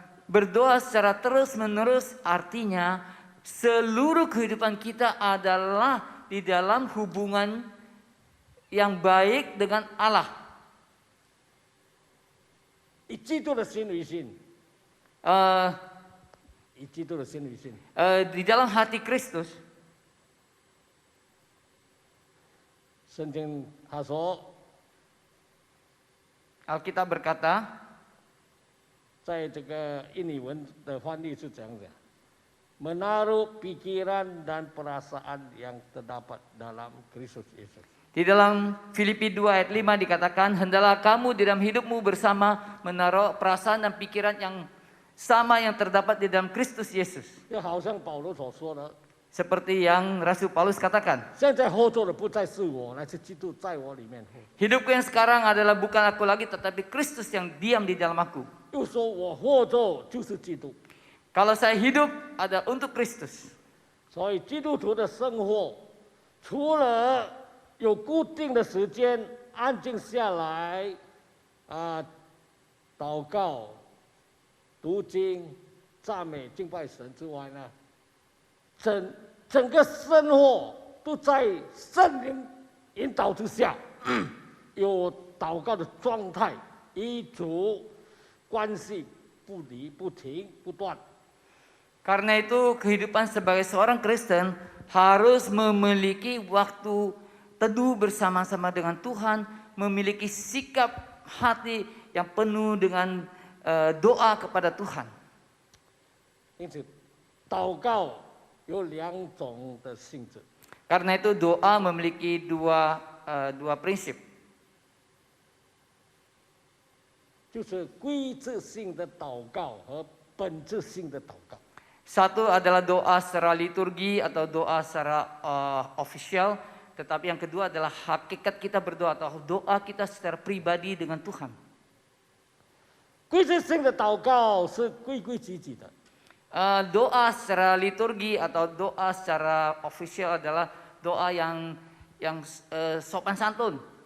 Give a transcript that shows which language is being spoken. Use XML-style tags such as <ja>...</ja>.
<id>Berdoa secara terus-menerus artinya seluruh kehidupan kita adalah di dalam hubungan yang baik dengan Allah.</id> <zh>以基督的心为心，以基督的心为心。</zh> <id>Di dalam hati Kristus.</id> <zh>圣经他说，</zh> <id>Alkitab berkata,</id> <zh>在这个印尼文的翻译是这样的 ：</zh> <id>menaruh pikiran dan perasaan yang terdapat dalam Kristus Yesus。 di dalam Filipi 2 ayat 5 dikatakan, hendaklah kamu di dalam hidupmu bersama menaruh perasaan dan pikiran yang sama yang terdapat di dalam Kristus Yesus.</id> <zh>就好像保罗所说的，</zh> <id>Seperti yang Rasul Paulus katakan,</id> <zh>现在活着的不再是我，乃是基督在我里面活。</zh> <id>hidupku yang sekarang adalah bukan aku lagi tetapi Kristus yang diam di dalam aku.</id> <zh>又说我活着就是基督，</zh> <id>Kalau saya hidup adalah untuk Kristus.</id> <zh>所以基督徒的生活，除了有固定的时间安静下来祷告、读经、赞美、敬拜神之外呢，整个生活都在圣灵引导之下，有祷告的状态，与主关系不离不停不断。</zh> <id>Karena itu kehidupan sebagai seorang Kristen harus memiliki waktu teduh bersama-sama dengan Tuhan, memiliki sikap hati yang penuh dengan doa kepada Tuhan.</id> <zh>因此，祷告有两种的性质，</zh> <id>Karena itu doa memiliki dua prinsip.</id> <zh>就是规制性的祷告和本质性的祷告。</zh> <id>Satu adalah doa secara liturgi atau doa secara official, tetapi yang kedua adalah hakikat kita berdoa atau doa kita secara pribadi dengan Tuhan.</id> <zh>规制性的祷告是规规矩矩的，</zh> <id>Doa secara liturgi atau doa secara official adalah doa yang sopan santun.</id>